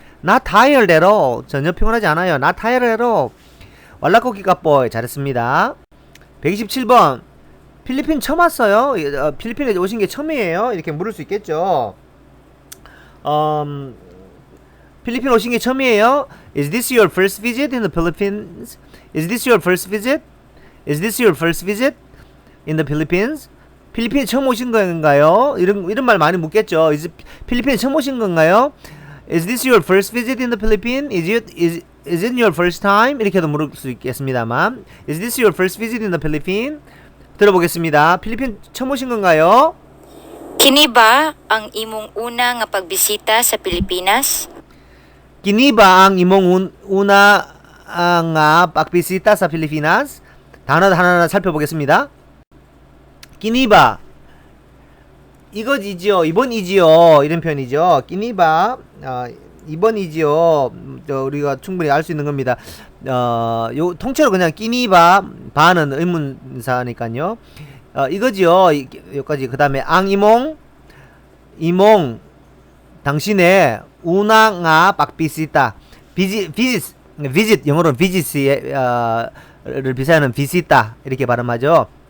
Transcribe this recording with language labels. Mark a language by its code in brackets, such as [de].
[en] Not tired at all. [ko] 전혀 피곤하지 않아요. [en] Not tired at all. [ceb] 왈라꼬 기까뽀이. [ko] 잘했습니다. 127번. 필리핀 처음 왔어요. 필리핀에 오신 게 처음이에요. 이렇게 물을 수 있겠죠. 필리핀 오신 게 처음이에요. [en] Is this your first visit in the Philippines? Is this your first visit? Is this your first visit in the Philippines? [ko] 필리핀에 처음 오신 건가요? 이런 말 많이 묻겠죠. 필리핀에 처음 오신 건가요? [en] Is this your first visit in the Philippines? Is it your first time? [ko] 이렇게도 물을 수 있겠습니다만. [en] Is this your first visit in the Philippines? [ko] 들어보겠습니다. 필리핀 처음 오신 건가요? [ceb] Kini ba ang imong una nga pagbisita sa Pilipinas? Kini ba ang imong una nga pagbisita sa Pilipinas? [ko] 단어 하나하나 살펴보겠습니다. Kini ba 이거지요. 이번이지요. 이런 표현이죠. Kini ba 이번이지요. 우리가 충분히 알 수 있는 겁니다. 요 통째로 그냥 Kini ba 바는 의문사니까요. 이거지요. 여기까지. 그 다음에 이몽 당신의 우나가 빡비시다 visit 영어로는 visit를 비슷하는 비시다 이렇게 발음하죠.